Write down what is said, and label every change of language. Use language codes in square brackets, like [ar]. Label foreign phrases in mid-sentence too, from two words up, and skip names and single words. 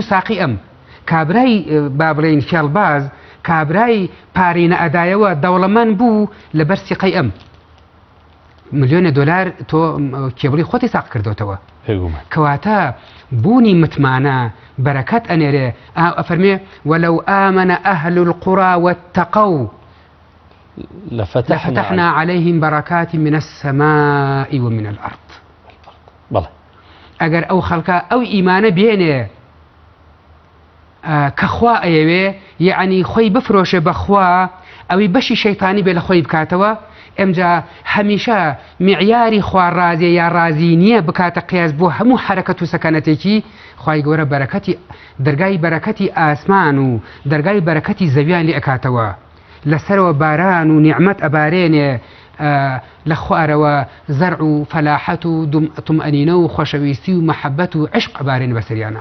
[ckb] ساقی ئەم کابرای با بڵێن فێڵباز کابرای پارینە ئەدایەوە دەوڵەمەند بوو لەبەر سیقەی ئەم ملیۆنە دۆلار تۆ کێبڵی خۆتی ساق کردوتەوە کەواتە بوونی متمانە بەرەکەت ئەنێرێ ئەفەرمێ [ar] وەلەو ئامەنە ئەهل القوڕا واتقوا لفتحنا عليهم بركات من السماء ومن الأرض [ckb] بەڵێ ئەگەر ئەو خەڵکە ئەو ئیمانە بێنێ کە خوا ئەیەوێ یعنی خۆی بفرۆشێ بەخوا ئەوی بەشی شەیتانی بێ لە خۆی بکاتەوە ئەمجا هەمیشە معیاری خوارازیە یا رازی نییە بکاتە قیاس بۆ هەموو حرەکەت و سەکەنەتێکی خوای گەورە بەرەکەتی دەرگای بەرەکەتی ئاسمان و دەرگای بەرەکەتی زەویان لێ ئەکاتەوە لەسەرەوە باران و نیعمەت ئەبارێنێ لە خوارەوە زەرع و فەلاحەت و تومئەنینە و خۆشەویستی و مەحەبەت و عشق ئەبارێنە بەسەریانە